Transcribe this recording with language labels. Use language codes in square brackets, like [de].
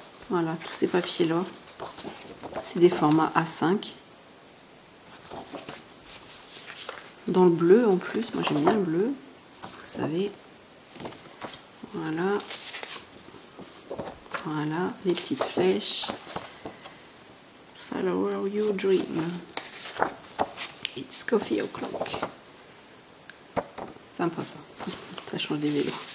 [fr] Voilà, tous ces papiers là c'est des formats A5 dans le bleu en plus. Moi j'aime bien le bleu, vous savez. Voilà, voilà les petites flèches. [en] Follow your dream, it's coffee o'clock. [fr] Sympa ça, ça change des vélos.